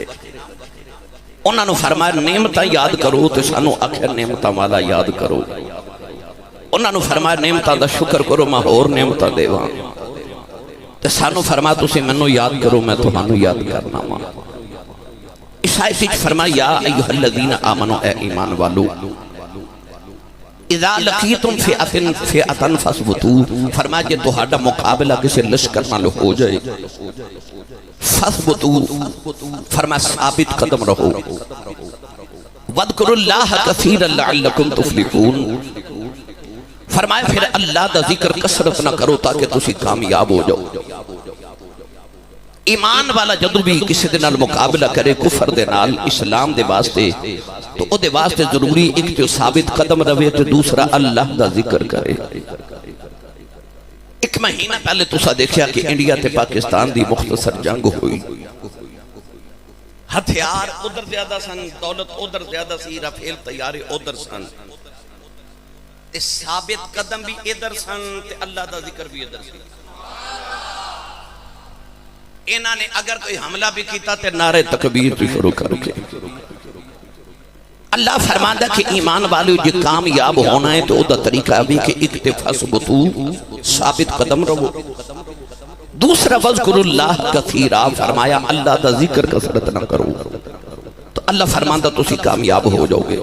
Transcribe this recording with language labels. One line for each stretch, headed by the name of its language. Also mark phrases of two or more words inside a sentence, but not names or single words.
Punjabi: ਉਨ੍ਹਾਂ ਨੇ ਫ਼ਰਮਾਇਆ ਨੇਮਤਾਂ ਯਾਦ ਕਰੋ ਤੋ ਸਾਨੂੰ ਆਖ਼ਿਰ ਨੇਮਤਾਂ ਵਾਲਾ ਯਾਦ ਕਰੋ। ਉਨ੍ਹਾਂ ਨੇ ਫ਼ਰਮਾਇਆ ਨੇਮਤਾਂ ਦਾ ਸ਼ੁਕਰ ਕਰੋ ਮੈਂ ਹੋਰ ਨੇਮਤਾਂ ਦੇਵਾਂ। ਤੇ ਸਾਨੂੰ ਫ਼ਰਮਾਇਆ ਤੁਸੀਂ ਮੈਨੂੰ ਯਾਦ ਕਰੋ ਮੈਂ ਤੁਹਾਨੂੰ ਯਾਦ ਕਰਨਾ ਵਾ। ਇਸ ਆਇਤ ਵਿਚ ਫ਼ਰਮਾਇਆ
Arabic: يا أيها الذين آمنوا
Punjabi: ਏ ਈਮਾਨ ਵਾਲੋ
Arabic: إذا لقيتم فئة فاثبتوا,
Punjabi: ਫ਼ਰਮਾਇਆ ਜੇ ਤੁਹਾਡਾ ਮੁਕਾਬਲਾ ਕਿਸੀ ਲਸ਼ਕਰ ਨਾਲ ਹੋ ਜਾਏ ਫ਼ਸਬੁਤੂ, ਫ਼ਰਮਾਇਆ ਸਾਬਿਤ ਕਦਮ ਰਹੋ।
Arabic: واذكروا الله كثيرا لعلكم تفلحون,
Punjabi: ਫ਼ਰਮਾਇਆ ਫਿਰ ਅੱਲ੍ਹਾ ਦਾ ਜ਼ਿਕਰ ਕਸਰਤ ਨਾ ਕਰੋ ਤਾਕਿ ਤੁਸੀ ਕਾਮਯਾਬ ਹੋ ਜਾਓ। ਈਮਾਨ ਵਾਲਾ ਜਦੋਂ ਭੀ ਕਿਸੀ ਦੇ ਨਾਲ ਮੁਕਾਬਲਾ ਕਰੇ ਕੁਫ਼ਰ ਦੇ ਨਾਲ ਇਸਲਾਮ ਦੇ ਵਾਸਤੇ ਤੋ ਓਦੇ ਵਾਸਤੇ ਜ਼ਰੂਰੀ ਇਕ ਤੋ ਸਾਬਿਤ ਕਦਮ ਰਵੇ ਤੇ ਦੂਸਰਾ ਅੱਲ੍ਹਾ ਦਾ ਜ਼ਿਕਰ ਕਰੇ। ਇਕ ਮਹੀਨਾ ਪਹਿਲੇ ਤੁਸਾਂ ਦੇਖਿਆ ਕਿ ਇੰਡੀਆ ਤੇ ਪਾਕਿਸਤਾਨ ਦੀ ਮੁਖ਼ਤਸਰ ਜੰਗ ਹੋਈ। ਹਥਿਆਰ ਉਧਰ ਜ਼ਿਆਦਾ ਸਨ, ਦੌਲਤ ਉਧਰ ਜ਼ਿਆਦਾ ਸੀ, ਰਾਫੇਲ ਤਿਆਰੇ ਉਧਰ ਸਨ, ਤੇ ਸਾਬਿਤ ਕਦਮ ਭੀ ਇਧਰ ਸਨ ਤੇ ਅੱਲ੍ਹਾ ਦਾ ਜ਼ਿਕਰ ਭੀ ਇਧਰ ਸੀ। ਇਨ੍ਹਾਂ ਨੇ ਅਗਰ ਕੋਈ ਹਮਲਾ ਭੀ ਕੀਤਾ ਤੇ ਨਾਰੇ ਤਕਬੀਰ ਭੀ ਸ਼ੁਰੂ ਕਰਕੇ ਅੱਲ੍ਹਾ ਫ਼ਰਮਾਂਦਾ ਕਿ ਈਮਾਨ ਵਾਲੋਂ ਜੋ ਕਾਮਯਾਬ ਹੋਣਾ ਹੈ ਤੋ ਉਦਾ ਤਰੀਕਾ ਭੀ ਕਿ ਇਕ ਤੇ ਫ਼ਸਬਤੂ ਸਾਬਿਤ ਕਦਮ ਰਹੋ, ਦੂਸਰਾ
Arabic: واذكروا الله كثيرا,
Punjabi: ਫ਼ਰਮਾਇਆ ਅੱਲ੍ਹਾ ਦਾ ਜ਼ਿਕਰ ਕਸਰਤ ਨਾ ਕਰੋ ਤੋ ਅੱਲ੍ਹਾ ਫ਼ਰਮਾਂਦਾ ਤੁਸੀ ਕਾਮਯਾਬ ਹੋ ਜਾਓਗੇ।